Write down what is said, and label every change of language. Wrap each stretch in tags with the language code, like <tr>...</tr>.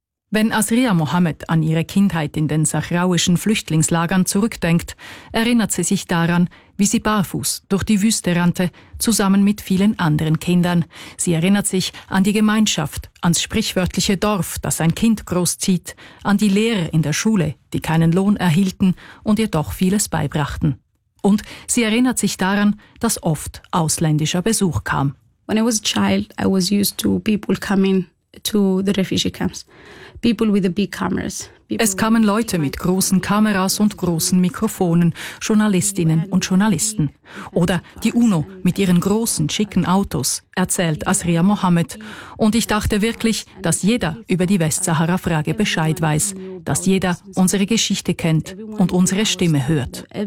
<de>Wenn Asriya Mohammed an ihre Kindheit in den sahrauischen Flüchtlingslagern zurückdenkt, erinnert sie sich daran, wie sie barfuß durch die Wüste rannte, zusammen mit vielen anderen Kindern. Sie erinnert sich an die Gemeinschaft, ans sprichwörtliche Dorf, das ein Kind großzieht, an die Lehrer in der Schule, die keinen Lohn erhielten und ihr doch vieles beibrachten. Und sie erinnert sich daran, dass oft ausländischer Besuch kam.</de> <en>When I was a child, I was used to people coming to the refugee camps. People with the big cameras.</en> <de>Es kamen Leute mit großen Kameras und großen Mikrofonen, Journalistinnen und Journalisten. Oder die UNO mit ihren großen, schicken Autos, erzählt Asriya Mohammed. Und ich dachte wirklich, dass jeder über die Westsahara-Frage Bescheid weiß, dass jeder unsere Geschichte kennt und unsere Stimme hört.</de>